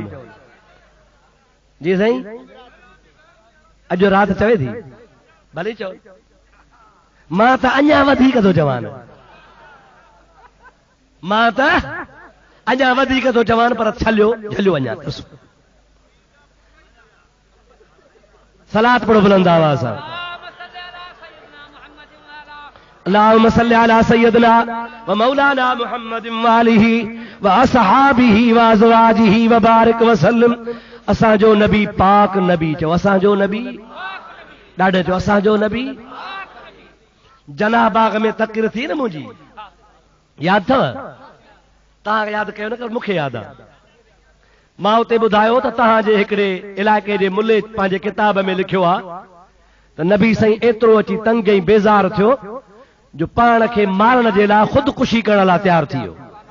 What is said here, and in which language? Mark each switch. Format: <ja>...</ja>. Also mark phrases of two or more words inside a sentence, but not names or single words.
<sd>जी साईं, अॼु राति चवे थी भली चओ। मां त अञा वधीक थो चवां, मां त अञा वधीक थो चवां, पर छलियो झलियो अञा। सलात पढ़ो बुलंद आवाज़ सां।</sd> <ar>اللهم صل على سيدنا ومولانا محمد وآله وأصحابه وأزواجه وبارك وسلم.</ar> <sd>असांजो नबी पाक नबी। चओ असांजो नबी। ॾाढे चओ असांजो नबी। जना बाग में तक़रीर थी न मुंहिंजी, यादि अथव? तव्हां यादि कयो न, कर मूंखे यादि आहे। मां उते ॿुधायो त तव्हांजे हिकिड़े इलाइक़े जे मुले पंहिंजे किताब में लिखियो आहे त नबी साईं एतिरो अची तंग ऐं बेज़ार थियो जो पाण खे मारण जे लाइ ख़ुदकुशी करण लाइ तयारु थी वियो।</sd>